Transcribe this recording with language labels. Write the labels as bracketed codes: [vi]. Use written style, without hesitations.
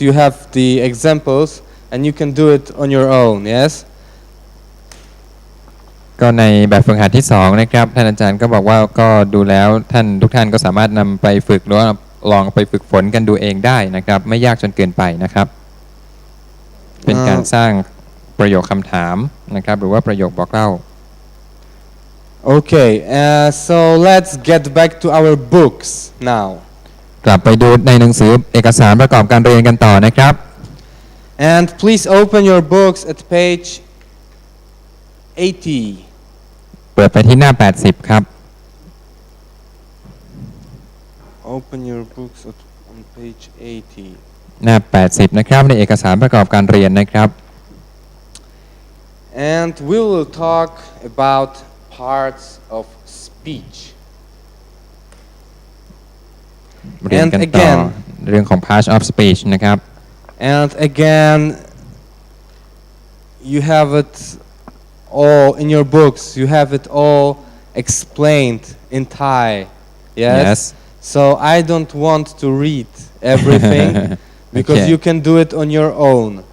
[en] You have the examples and you can do it on your own. Yes. [th] ก็ในแบบฝึกหัดที่2นะครับท่านอาจารย์ก็บอกว่าก็ดูแล้วทุกท่านก็สามารถนำไปฝึกหรือว่าลองไปฝึกฝนกันดูเองได้นะครับไม่ยากจนเกินไปนะครับเป็นการสร้างประโยคคำถามนะครับหรือว่าประโยคบอกเล่า [en] Okay, so let's get back to our books now. [th] กลับไปดูในหนังสือเอกสารประกอบการเรียนกันต่อนะครับ [en] And please open your books at page 80. [th] เปิดไปที่หน้า80ครับ [en] Open your books on page 80. [th] หน้า80นะครับในเอกสารประกอบการเรียนนะครับ [en] And we will talk about parts of speech. [th] เรียนกันต่อเรื่องของ parts of speech นะครับ [en] And again, you have it all in your books. You have it all explained in Thai. Yes. So I don't want to read everything because you can do it on your own.